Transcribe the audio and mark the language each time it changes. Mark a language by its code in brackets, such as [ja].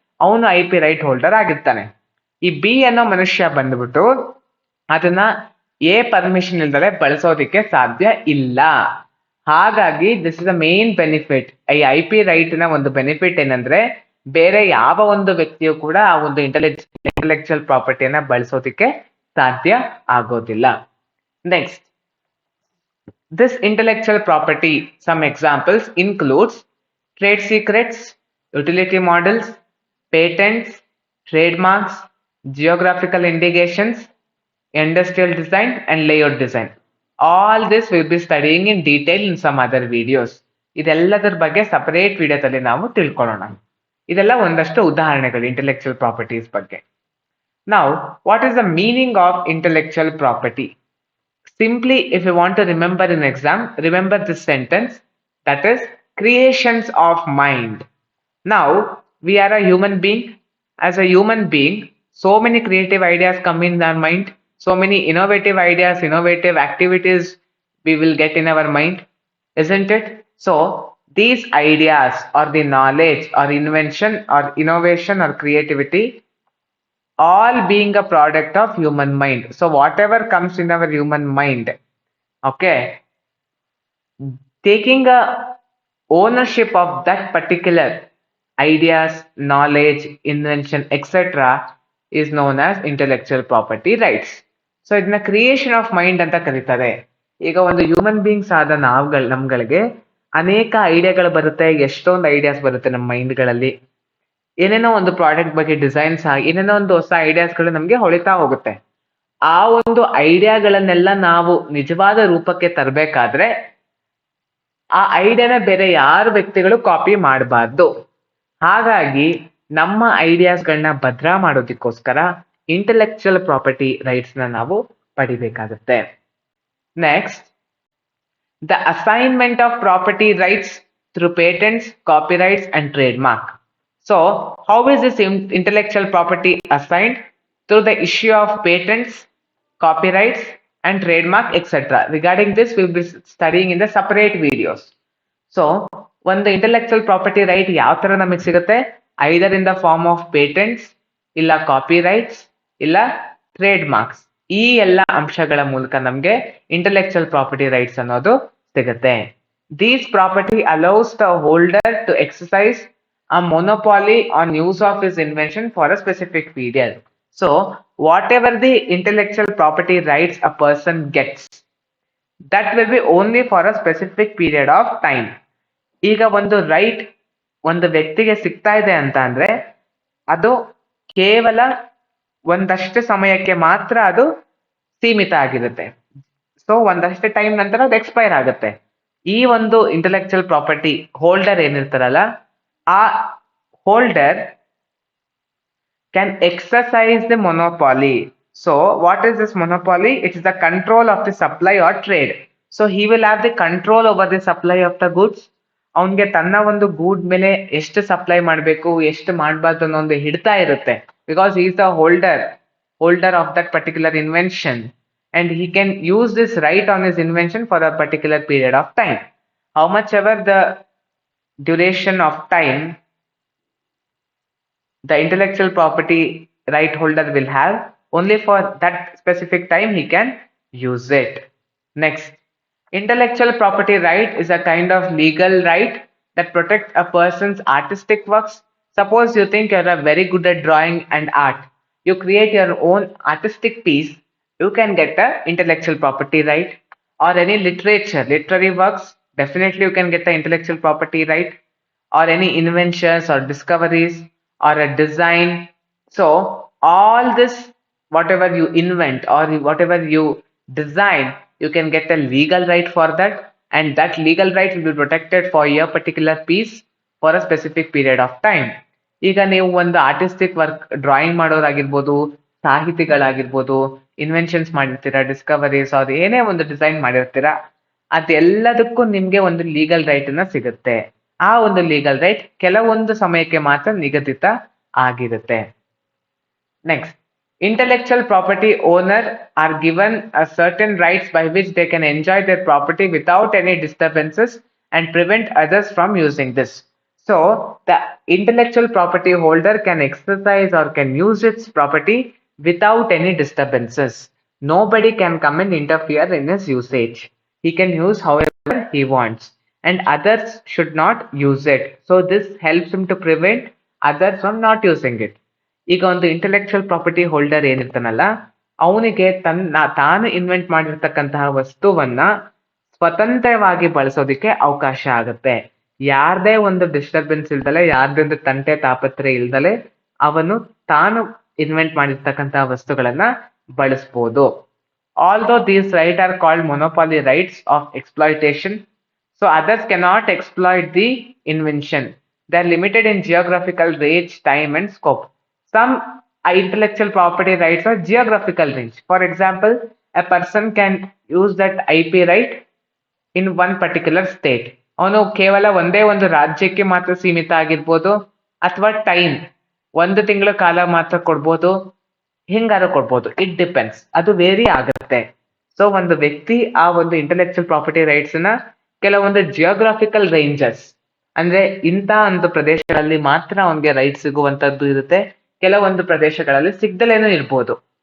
[kn] ಅವನು IP right holder ಆಗಿರ್ತಾನೆ. ಈ ಬಿ ಅನ್ನೋ ಮನುಷ್ಯ ಬಂದ್ಬಿಟ್ಟು ಅದನ್ನ ಎ ಪರ್ಮಿಷನ್ ಇಲ್ದಲೆ ಬಳಸೋದಿಕ್ಕೆ ಸಾಧ್ಯ ಇಲ್ಲ. ಹಾಗಾಗಿ [en] This is the main benefit. [kn] ಈ IP ರೈಟ್ ನ ಒಂದು ಬೆನಿಫಿಟ್ ಏನಂದ್ರೆ, ಬೇರೆ ಯಾವ ಒಂದು ವ್ಯಕ್ತಿಯು ಕೂಡ ಆ ಒಂದು ಇಂಟೆಲೆಕ್ಚುಯಲ್ ಪ್ರಾಪರ್ಟಿಯನ್ನ ಬಳಸೋದಿಕ್ಕೆ ಸಾಧ್ಯ ಆಗೋದಿಲ್ಲ. [en] Next, this intellectual property, some examples includes trade secrets, utility models, patents, trademarks, geographical indications, industrial design and layout design. All this we'll be studying in detail in some other videos. [kn] ಇದೆಲ್ಲದರ ಬಗ್ಗೆ separate ವಿಡಿಯೋದಲ್ಲಿ ನಾವು ತಿಳ್ಕೊಳ್ಳೋಣ. ಇದೆಲ್ಲ ಒಂದಷ್ಟು ಉದಾಹರಣೆಗಳು intellectual properties ಬಗ್ಗೆ. [en] Now, what is the meaning of intellectual property? Simply, if you want to remember in exam, remember this sentence, that is creations of mind. Now, we are a human being. As a human being, so many creative ideas come in our mind, so many innovative ideas, innovative activities we will get in our mind, isn't it? So, these ideas or the knowledge or invention or innovation or creativity, all being a product of human mind. So whatever comes in our human mind, okay, taking a ownership of that particular ideas, knowledge, invention, etc. is known as intellectual property rights. [kn] So ಇದನ್ನ creation of mind ಅಂತ ಕರೀತಾರೆ. ಈಗ ಒಂದು human beings ಆದ ನಮ್ಗಳಿಗೆ ಅನೇಕ ಐಡಿಯಾಗಳು ಬರುತ್ತೆ, ಎಷ್ಟೊಂದು ideas ಬರುತ್ತೆ ನಮ್ಮ ಮೈಂಡ್ಗಳಲ್ಲಿ. ಏನೇನೋ ಒಂದು ಪ್ರಾಡಕ್ಟ್ ಬಗ್ಗೆ ಡಿಸೈನ್ಸ್ ಆಗಿ ಏನೇನೋ ಒಂದು ಹೊಸ ಐಡಿಯಾಸ್ಗಳು ನಮಗೆ ಹೊಳಿತಾ ಹೋಗುತ್ತೆ. ಆ ಒಂದು ಐಡಿಯಾಗಳನ್ನೆಲ್ಲ ನಾವು ನಿಜವಾದ ರೂಪಕ್ಕೆ ತರಬೇಕಾದ್ರೆ ಆ ಐಡಿಯಾನ ಬೇರೆ ಯಾರು ವ್ಯಕ್ತಿಗಳು ಕಾಪಿ ಮಾಡಬಾರ್ದು. ಹಾಗಾಗಿ ನಮ್ಮ ಐಡಿಯಾಸ್ಗಳನ್ನ ಭದ್ರ ಮಾಡೋದಕ್ಕೋಸ್ಕರ ಇಂಟೆಲೆಕ್ಚುಯಲ್ ಪ್ರಾಪರ್ಟಿ ರೈಟ್ಸ್ ನ ನಾವು ಪಡಿಬೇಕಾಗುತ್ತೆ. [en] Next, the assignment of property rights through patents, copyrights and trade mark. So, how is this intellectual property assigned? Through the issue of patents, copyrights and trademark, etc. Regarding this, we will be studying in the separate videos. So, when the intellectual property right [kn] ಯಾವ ತರ ನಮಗೆ ಸಿಗುತ್ತೆ? [en] Either in the form of patents, ಇಲ್ಲ copyrights, ಇಲ್ಲ trademarks. [kn] ಈ ಎಲ್ಲ ಅಂಶಗಳ ಮೂಲಕ ನಮಗೆ intellectual property rights ಅನ್ನೋದು ಸಿಗುತ್ತೆ. [en] These property allows the holder to exercise a monopoly on use of his invention for a specific period. So, whatever the intellectual property rights a person gets, that will be only for a specific period of time. [kn] ಈಗ ಒಂದು right ಒಂದು ವ್ಯಕ್ತಿಗೆ ಸಿಗ್ತಾ ಇದೆ ಅಂತ ಅಂದ್ರೆ ಅದು ಕೇವಲ ಒಂದಷ್ಟು ಸಮಯಕ್ಕೆ ಮಾತ್ರ ಅದು ಸೀಮಿತ ಆಗಿರುತ್ತೆ. ಸೊ ಒಂದಷ್ಟು ಟೈಮ್ ನಂತರ ಅದು ಎಕ್ಸ್ಪೈರ್ ಆಗುತ್ತೆ. ಈ ಒಂದು ಇಂಟೆಲೆಕ್ಚುಯಲ್ ಪ್ರಾಪರ್ಟಿ ಹೋಲ್ಡರ್ ಏನಿರ್ತಾರಲ್ಲ, ಆ holder [en] can exercise the monopoly. So what is this monopoly? It is the control of the supply or trade. So he will have the control over the supply of the goods. [kn] ಅವನಿಗೆ ತನ್ನ ಒಂದು ಗೂಡ್ ಮೇಲೆ ಎಷ್ಟು supply ಮಾಡಬೇಕು, ಎಷ್ಟು ಮಾಡಬಾರ್ದು ಅನ್ನೋ ಒಂದು ಹಿಡ್ತಾ ಇರುತ್ತೆ. [en] Because he is the holder of that particular invention and he can use this right on his invention for a particular period of time. How much ever the duration of time the intellectual property right holder will have, only for that specific time he can use it. Next, intellectual property right is a kind of legal right that protects a person's artistic works. Suppose you think you're very good at drawing and art, you create your own artistic piece, you can get a intellectual property right. Or any literary works, definitely you can get the intellectual property right. Or any inventions or discoveries or a design. So all this, whatever you invent or whatever you design, you can get a legal right for that, and that legal right will be protected for your particular piece for a specific period of time. [kn] ಈಗ ನೀವು ಒಂದು artistic work drawing ಮಾಡೋರಾಗಿರ್ಬೋದು, ಸಾಹಿತಿಗಳಾಗಿರ್ಬೋದು, inventions ಮಾಡಿರ್ತೀರಾ, discoveries ಅವ್ರು ಏನೇ ಒಂದು design ಮಾಡಿರ್ತೀರಾ, ಅದೆಲ್ಲದಕ್ಕೂ ನಿಮ್ಗೆ ಒಂದು legal right ಅನ್ನ ಸಿಗುತ್ತೆ. ಆ ಒಂದು ಲೀಗಲ್ ರೈಟ್ ಕೆಲವೊಂದು ಸಮಯಕ್ಕೆ ಮಾತ್ರ ನಿಗದಿತ ಆಗಿರುತ್ತೆ. [en] Next, intellectual property owner are given a certain rights by which they can enjoy their property without any disturbances and prevent others from using this. So the intellectual property holder can exercise or can use its property without any disturbances. Nobody can come and interfere in his usage. He can use however he wants and others should not use it. So this helps him to prevent others from not using it. [kn] ಈಗ ಒಂದು intellectual property holder ಏನಿರ್ತಾನಲ್ಲ, ಅವನಿಗೆ ತಾನು invent ಮಾಡಿರ್ತಕ್ಕಂತಹ ವಸ್ತುವನ್ನ ಸ್ವತಂತ್ರವಾಗಿ ಬಳಸೋದಿಕ್ಕೆ ಅವಕಾಶ ಆಗುತ್ತೆ. ಯಾರದೇ ಒಂದು ಡಿಸ್ಟರ್ಬೆನ್ಸ್ ಇಲ್ದಲೆ, ಯಾರದೇ ಒಂದು ತಂಟೆ ತಾಪತ್ರೆ ಇಲ್ದಲೆ ಅವನು ತಾನು ಇನ್ವೆಂಟ್ ಮಾಡಿರ್ತಕ್ಕಂತಹ ವಸ್ತುಗಳನ್ನ ಬಳಸ್ಬೋದು. [en] Although these right are called monopoly rights of exploitation, so others cannot exploit the invention. They are limited in geographical range, time and scope. Some intellectual property rights are geographical range. For example, a person can use that IP right in one particular state. [kn] ಅವನು ಕೇವಲ ಒಂದೇ ಒಂದು ರಾಜ್ಯಕ್ಕೆ ಮಾತ್ರ ಸೀಮಿತ ಆಗಿರ್ಬೋದು, ಅಥವಾ time 1 ತಿಂಗಳ ಕಾಲ ಮಾತ್ರ ಕೊಡ್ಬೋದು, ಹಿಂಗಾರು ಕೊಡ್ಬೋದು. [en] it depends, [kn] ಅದು ವೇರಿ ಆಗುತ್ತೆ. ಸೊ ಒಂದು ವ್ಯಕ್ತಿ ಆ ಒಂದು ಇಂಟೆಲೆಕ್ಚುಯಲ್ ಪ್ರಾಪರ್ಟಿ ರೈಟ್ಸ್ ನ ಕೆಲವೊಂದು ಜಿಯೋಗ್ರಾಫಿಕಲ್ ರೇಂಜಸ್, ಅಂದ್ರೆ ಇಂಥ ಒಂದು ಪ್ರದೇಶಗಳಲ್ಲಿ ಮಾತ್ರ ಅವನಿಗೆ ರೈಟ್ ಸಿಗುವಂತದ್ದು ಇರುತ್ತೆ, ಕೆಲವೊಂದು ಪ್ರದೇಶಗಳಲ್ಲಿ ಸಿಗ್ದಲೇನೂ ಇರ್ಬೋದು.